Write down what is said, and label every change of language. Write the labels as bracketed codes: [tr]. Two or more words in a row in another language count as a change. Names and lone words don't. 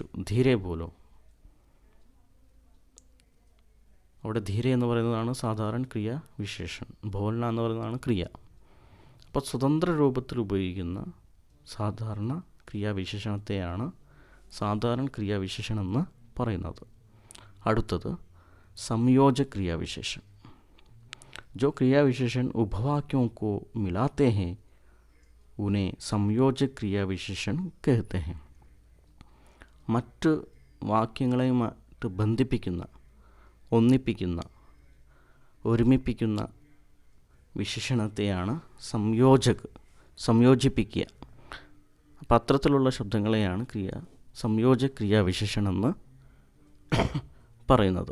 [hi] धीरे बोलो, [ml] അവിടെ ധീരെ എന്ന് പറയുന്നതാണ് സാധാരണ ക്രിയ വിശേഷൻ. ബോൽന എന്ന് പറയുന്നതാണ് ക്രിയ. അപ്പോൾ സ്വതന്ത്ര രൂപത്തിൽ ഉപയോഗിക്കുന്ന സാധാരണ ക്രിയാവിശേഷണത്തെയാണ് സാധാരണ ക്രിയാവിശേഷണം എന്ന് പറയുന്നത്. അടുത്തത് സംയോജക क्रियाविशेषण. [hi] जो क्रियाविशेषण उपवाक्यों को मिलाते हैं उन्हें സംയോജക क्रियाविशेषण कहते हैं. [ml] മറ്റ് വാക്യങ്ങളെയുമായിട്ട് ബന്ധിപ്പിക്കുന്ന, ഒന്നിപ്പിക്കുന്ന, ഒരുമിപ്പിക്കുന്ന വിശേഷണത്തെയാണ് സംയോജിപ്പിക്കുക. അപ്പം അത്തരത്തിലുള്ള ശബ്ദങ്ങളെയാണ് സംയോജക ക്രിയാവിശേഷണം എന്ന് പറയുന്നത്.